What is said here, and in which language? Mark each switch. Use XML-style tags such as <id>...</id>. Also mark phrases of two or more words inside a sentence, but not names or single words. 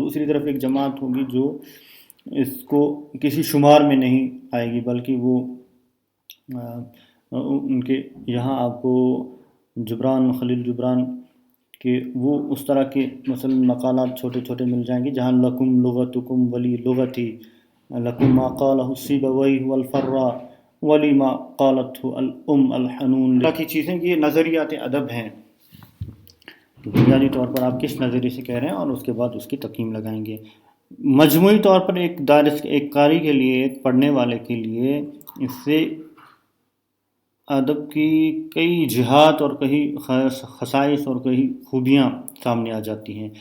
<ur>دوسری طرف ایک جماعت ہوگی جو اس کو کسی شمار میں نہیں آئے گی، بلکہ وہ ان کے یہاں آپ کو خلیل جبران کہ وہ اس طرح کے مثلا مقالات چھوٹے چھوٹے مل جائیں گے جہاں</ur> <ar>لکم لغتکم ولی لغتی، لکم ما قالہ السیبویہ والفراء ولی ما قالتہ الام الحنون،</ar> <ur>کی چیزیں یہ نظریات ادب ہیں. بنیادی طور پر آپ کس نظریے سے کہہ رہے ہیں اور اس کے بعد اس کی تقییم لگائیں گے. مجموعی طور پر ایک قاری کے لیے، ایک پڑھنے والے کے لیے اس سے ادب کی کئی جہات اور کئی خصائص اور کئی خوبیاں سامنے آ جاتی ہیں.</ur>